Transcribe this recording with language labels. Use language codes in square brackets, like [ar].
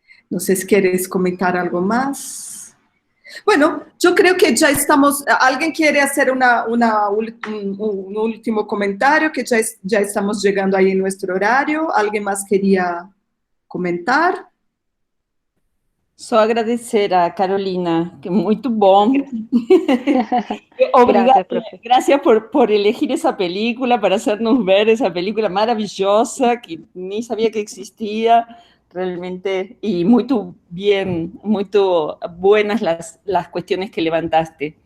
[es] No sé si quieres comentar algo más. Bueno, yo creo que ya estamos. ¿Alguien quiere hacer un último comentario? Que ya estamos llegando ahí en nuestro horario. ¿Alguien más quería comentar? [pt] Só agradecer a Carolina, que muito bom. [es] Gracias, profe. Gracias por elegir esa película, para hacernos ver esa película maravillosa que ni sabía que existía realmente, y muy bien, muy buenas las cuestiones que levantaste.